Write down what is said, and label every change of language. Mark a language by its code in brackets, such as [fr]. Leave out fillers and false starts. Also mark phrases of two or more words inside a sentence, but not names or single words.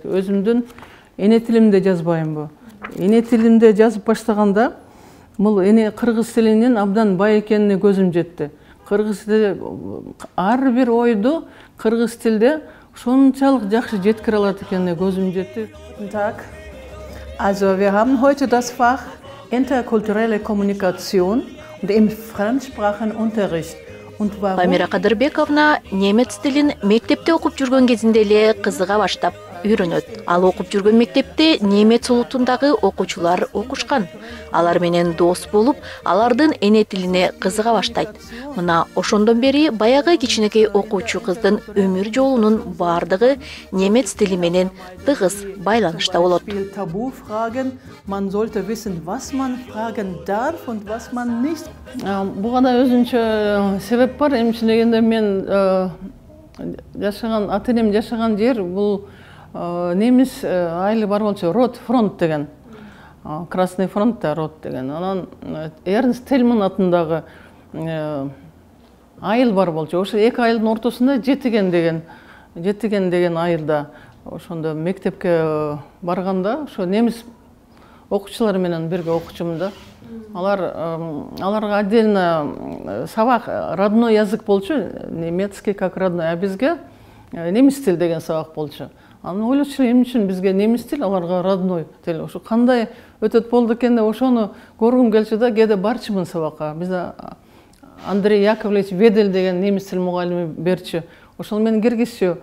[ky] Өзүмдүн эне тилимде жазбайымбы? Эне тилимде жазып баштаганда, бул эне кыргыз тилинин абдан бай экенине көзүм жетти. Кыргыз тилде ар бир ойду кыргыз тилде ошончалык жакшы жеткире алат экенине көзүм жетти. [de] Guten Tag. Also wir haben heute das Fach interkulturelle Kommunikation und im Fremdsprachenunterricht. [ky] Памира Кадырбековна немец тилин мектепте окуп жүргөн кезинде эле кызыга баштап үйрөнөт. Ал окуп жүргөн мектепте немец улутундагы окуучулар окушкан. Алар менен дос болуп, алардын эне тилине кызыга баштайт. Мына ошондон бери баягы кичинекей окуучу кыздын өмүр жолунун бардыгы немец тили менен тыгыз байланышта болот. [de] Man sollte wissen, was man fragen darf und was man nicht. [ky] Буга да өзүнчө себеп бар. Эмче дегенде мен жашаган, ата-энем жашаган жер бул немис айылы бар болчу, Рот фронт деген. [ru] Красный фронт [ky] да Рот деген. Анан Эрнст Тельман атындагы айыл бар болчу. Ошо эки айылдын ортосунда Жетиген деген айылда. Ошондо мектепке барганда ошо немис окуучулар менен бирге окучумун да. Аларга отдельно сабак [ru] родной язык [ky] болчу, [ru] немецкий как родной, [ky] а бизге немис тил деген сабак болчу. Анан ойлочу, эмне үчүн бизге немис тил, аларга родной тил. Ошо кандай өтөт болду экен деп ошону көргүм келчү да, кээде барчумун сабакка. Бизде Андрей Яковлевич Ведель деген немис тил мугалими берчү. Ошол менен киргизчү.